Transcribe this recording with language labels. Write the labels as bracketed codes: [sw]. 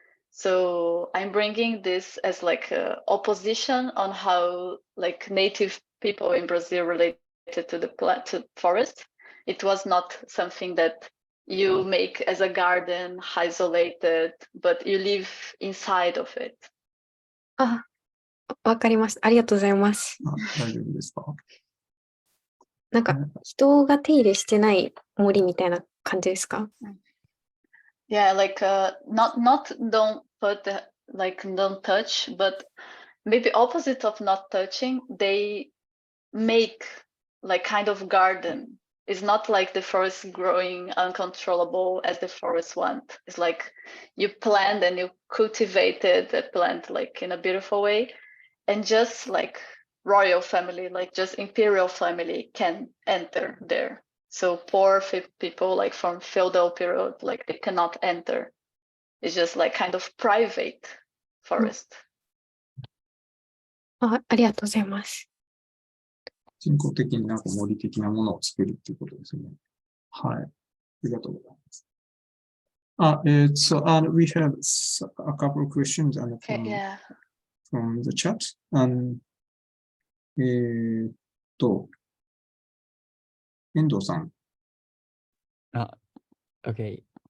[en] So I'm bringing this as like a opposition on how like native people in Brazil related to the forest. It was not something that you make as a garden, isolated, but you live inside of it. [ja] あ、わかります。ありがとうございます。大丈夫ですか？なんか、人が手入れしてない森みたいな感じですか？ [en] Yeah, like not don't put like don't touch, but maybe opposite of not touching, they make like kind of garden. It's not like the forest growing uncontrollable as the forest want. It's like you plant and you cultivated the plant like in a beautiful way, and just like royal family, like just imperial family can enter there. So poor people like from feudal period, like they cannot enter. It's just like kind of private forest. [ja] ありがとうございます。人工的になんか森的なものを作るっていうことですね。はい。ありがとうございます。 [en] So we have a couple of questions Okay, yeah. from the chat. 遠藤さん。 Okay.